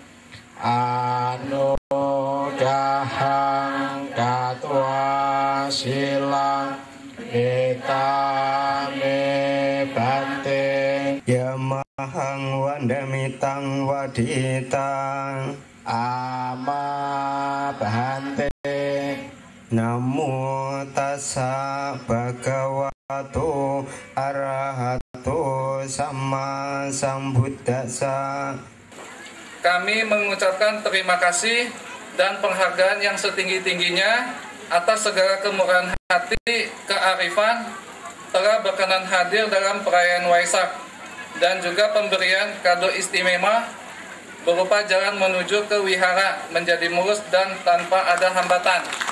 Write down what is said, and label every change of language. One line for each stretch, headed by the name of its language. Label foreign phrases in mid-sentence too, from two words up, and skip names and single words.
Pali: anudahang katwa silang etame bante yamahang wandamitang waditang ama bante. Namo tassa bhagavato arahato sama sambuddhassa.
Indonesian: kami mengucapkan terima kasih dan penghargaan yang setinggi-tingginya atas segala kemurahan hati, kearifan, telah berkenan hadir dalam perayaan Waisak dan juga pemberian kado istimewa berupa jalan menuju ke wihara menjadi mulus dan tanpa ada hambatan.